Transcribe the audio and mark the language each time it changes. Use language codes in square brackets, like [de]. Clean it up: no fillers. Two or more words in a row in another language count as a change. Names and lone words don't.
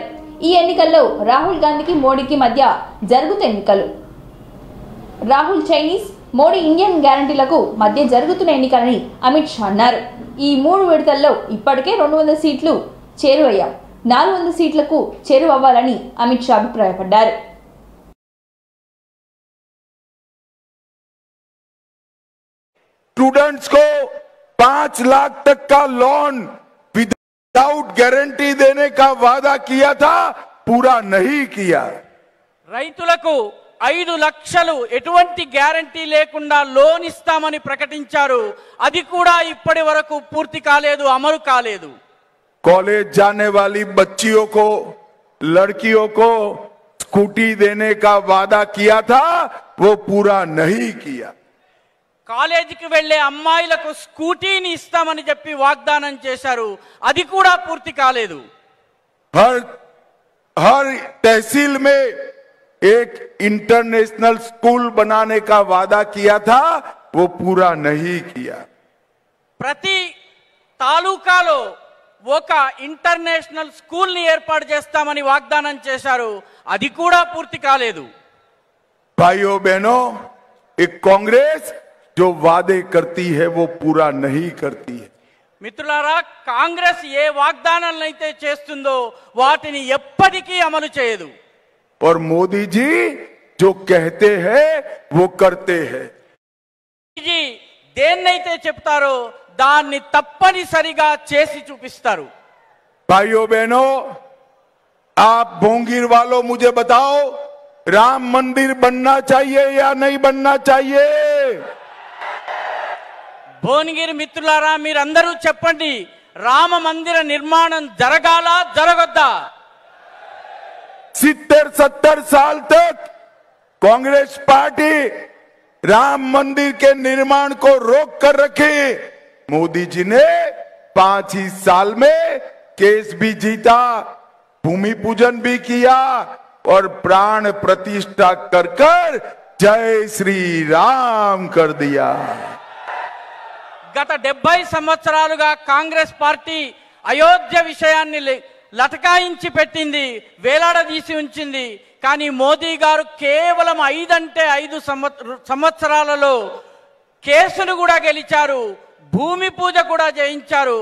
[te] ఈ ఎన్నికల్లో రాహుల్ గాంధీకి మోడీకి మధ్య జరుగుతున్న ఎన్నికలు. రాహుల్ చైనీస్, మోడీ ఇండియన్ గ్యారంటీలకు మధ్య జరుగుతున్న ఎన్నికలని అమిత్ షా అన్నారు. ఈ మూడు విడతల్లో ఇప్పటికే 200 సీట్లు చేరువయ్యాం, 400 సీట్లకు చేరువవ్వాలని అమిత్ షా అభిప్రాయపడ్డారు. [hi] स्टूडेंट्स को 5 लाख तक का लोन [en] without guarantee [hi] देने का वादा किया था, पूरा नहीं किया. [te] రైతులకు 5 లక్షలు ఎటువంటి గ్యారంటీ లేకుండా లోన్ ఇస్తామని ప్రకటించారు. అది కూడా ఇప్పటి వరకు పూర్తి కాలేదు, అమలు కాలేదు. [hi] कॉलेज जाने वाली बच्चियों को, लड़कियों को स्कूटी देने का वादा किया था, वो पूरा नहीं किया. [te] కాలేజీకి వెళ్లే అమ్మాయిలకు స్కూటీని ఇస్తామని చెప్పి వాగ్దానం చేశారు. అది కూడా పూర్తి కాలేదు. [hi] हर तहसील में एक [en] international school [hi] बनाने का वादा किया था, वो पूरा नहीं किया. [te] ప్రతి తాలూకాలో ఒక [en] international school [te] ని ఏర్పాటు చేస్తామని వాగ్దానం చేశారు. అది కూడా పూర్తి కాలేదు. [hi] भाइयों बहनों, एक कांग्रेस जो वादे करती है वो पूरा नहीं करती है. [te] మిత్రులారా, కాంగ్రెస్ ఏ వాగ్దానాలను అయితే చేస్తుందో వాటిని ఎప్పటికీ అమలు చేయదు. [hi] और मोदी जी जो कहते हैं वो करते हैं. [te] మోదీజీ దేన్నైతే చెప్తారో దాన్ని తప్పనిసరిగా చేసి చూపిస్తారు. [hi] भाइयों बहनों, आप भोंगीर वालों मुझे बताओ, राम मंदिर बनना चाहिए या नहीं बनना चाहिए? [te] భువనగిరి మిత్రులారా, మీరందరూ చెప్పండి, రామ మందిర నిర్మాణం జరగాలా జరగొద్దా? [hi] 70-70 साल तक कांग्रेस पार्टी राम मंदिर के निर्माण को रोक कर रखी. मोदी जी ने 5 ही साल में केस भी जीता, भूमि पूजन भी किया और प्राण प्रतिष्ठा कर जय श्री राम कर दिया. [te] గత 70 సంవత్సరాలుగా కాంగ్రెస్ పార్టీ అయోధ్య విషయాన్ని లటకాయించి పెట్టింది, వేలాడదీసి ఉంచింది. కానీ మోదీ గారు కేవలం 5 అంటే 5 సంవత్సరాలలో కేసును కూడా గెలిచారు, భూమి పూజ కూడా చేయించారు.